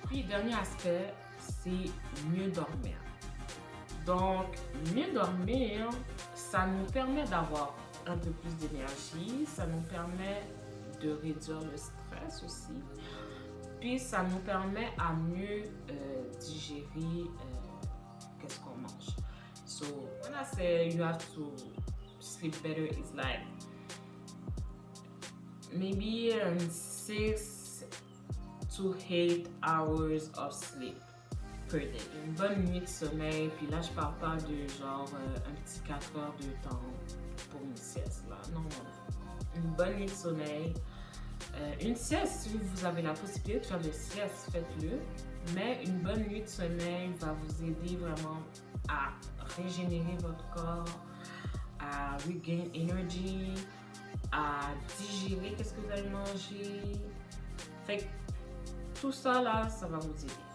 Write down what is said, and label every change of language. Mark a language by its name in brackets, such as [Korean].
[French] Puis, dernier aspect, c'est mieux dormir. Donc, mieux dormir, ça nous permet d'avoir un peu plus d'énergie, ça nous permet de réduire le stress aussi, puis ça nous permet à mieux digérer qu'est-ce qu'on mange. [English] So, when I say you have to sleep better, it's like maybe 6 to 8 hours of sleep. [French] Une bonne nuit de sommeil, puis là je parle pas de genre un petit 4 heures de temps pour une sieste là, non. Une bonne nuit de sommeil, une sieste, si vous avez la possibilité de faire des siestes, faites-le, mais une bonne nuit de sommeil va vous aider vraiment à régénérer votre corps, à [English] regain energy, [French] à digérer qu'est-ce que vous allez manger, fait que tout ça là, ça va vous aider.